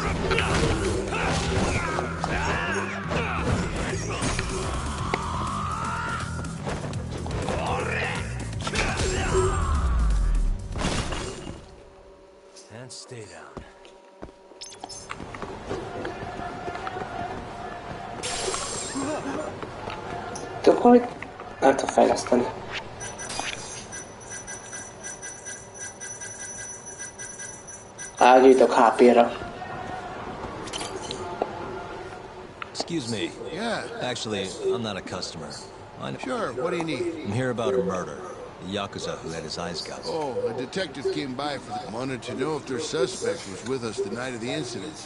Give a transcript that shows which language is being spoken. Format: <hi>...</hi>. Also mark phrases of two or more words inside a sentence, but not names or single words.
<en>And stay down.</en> <hu>Tudok valamit? Nem tudom fejleszteni. Gyűjtök HP-ra.</hu> <en>Excuse me. Yeah, Actually, I'm not a customer. sure, what do you need? I'm here about a murder. The Yakuza who had his eyes gouged. Oh, a detective came by for the... Wanted to know if their suspect was with us the night of the incident.</en>